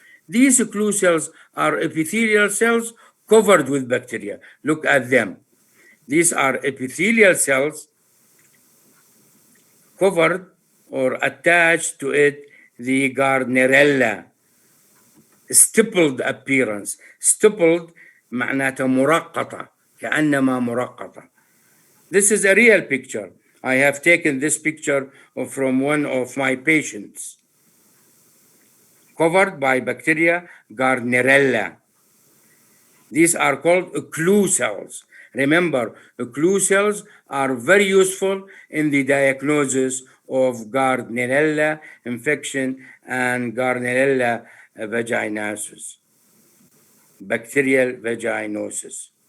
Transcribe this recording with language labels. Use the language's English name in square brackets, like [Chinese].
[English] These clue cells are epithelial cells covered with bacteria. Look at them. These are epithelial cells covered or attached to it the Gardnerella, stippled appearance. [Arabic] Stippled معناتها مرقطة, كأنما مرقطة. [English] This is a real picture. I have taken this picture from one of my patients. Covered by bacteria Gardnerella. These are called clue cells. Remember, clue cells are very useful in the diagnosis of Gardnerella infection and Gardnerella vaginosis, bacterial vaginosis.